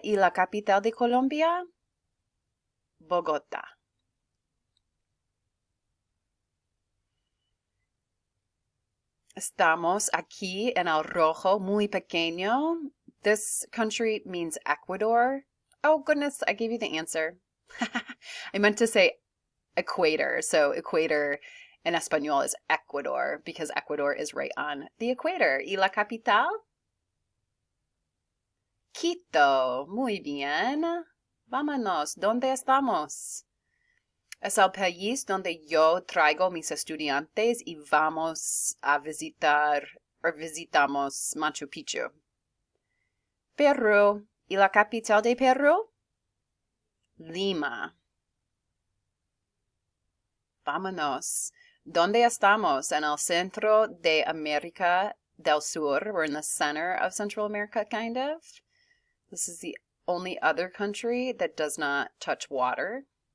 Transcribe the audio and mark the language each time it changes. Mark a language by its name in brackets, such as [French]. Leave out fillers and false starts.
[Spanish] ¿Y la capital de Colombia? Bogotá. Estamos aquí en el rojo, muy pequeño. [English] This country means Ecuador. Oh, goodness, I gave you the answer. I meant to say equator. So equator in Espanol is Ecuador because Ecuador is right on the equator. [Spanish] ¿Y la capital? Quito. Muy bien. Vámonos. ¿Dónde estamos? Es el país donde yo traigo mis estudiantes y vamos a visitar o visitamos Machu Picchu. Perú. ¿Y la capital de Perú? Lima. Vámonos. ¿Dónde estamos? En el centro de América del Sur. [English] We're in the center of Central America, kind of. This is the only other country that does not touch water.